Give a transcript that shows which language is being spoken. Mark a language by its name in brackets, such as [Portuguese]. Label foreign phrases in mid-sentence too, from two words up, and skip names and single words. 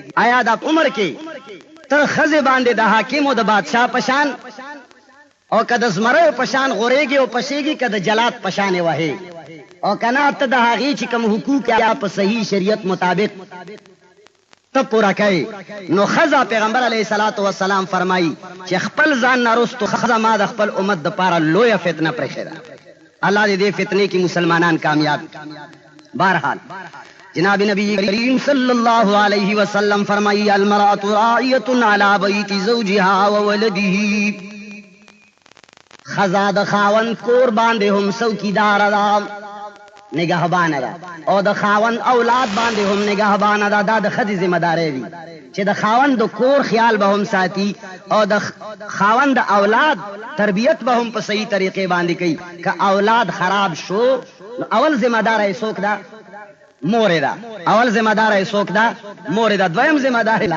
[Pashto] آیا دا عمر کې تر خزه باندې د حاکم او د بادشاہ پشان او کده زمره پشان غوريږي او پشيږي کده جلات پشان وهي او کنا ته د هغه چې کوم حقوق یا په صحیح شریعت مطابق ته پورا کوي. نو خزا پیغمبر علیه الصلاۃ والسلام فرمایي چې خپل ځان نارستو خزا ما د خپل امت د پاره لوی فتنه پرخیره، الله دې فتنه کې مسلمانان کامیاب. [Urdu] بہرحال جناب [Arabic] نبی کریم صلی اللہ علیہ وسلم فرمائی المرأة راعیۃ علی بیت زوجها وولده، [Pashto] خزا د خاوند کور باندې هم څوکیدار ده نگهبانه ده او د خاوند اولاد باندې هم نگهبانه ده دا د ښځې ذمہ داري دي چې د خاوند د کور خیال به هم ساتي او د خاوند د اولاد تربیت به هم په صحیح طریقې باندې کوي که اولاد خراب شو نو اول ذمہ دار یې څوک ده مور ده اول ذمہ دار یې څوک ده مور ده دویم ذمہ دار یې